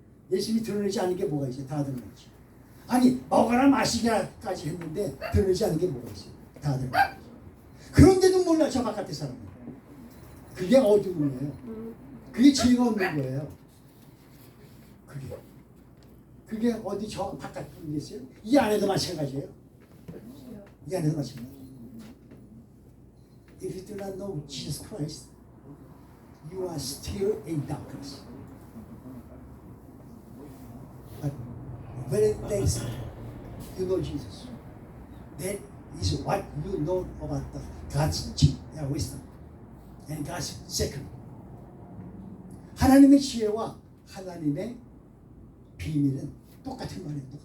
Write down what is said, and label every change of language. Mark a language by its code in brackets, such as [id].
[ko] 예수님이 드러내지 않은 게 뭐가 있어? 다 드러냈지. 아니 먹어라 마시기까지 했는데 드러내지 않은 게 뭐가 있어? 다 드러냈지. 그런데도 몰라 저 바깥의 사람은. 그게 어두운 거예요. 그게 지혜가 없는 거예요. 그게 어디 저 바깥에 있어요? 이 안에도 마찬가지예요. 이 안에도 마찬가지. [en] If you do not know Jesus Christ, you are still in darkness. But when there is you know Jesus, that is what you know about the God's wisdom and God's secret. [ko] 하나님의 지혜와 하나님의 비밀은 똑같은 말이에요.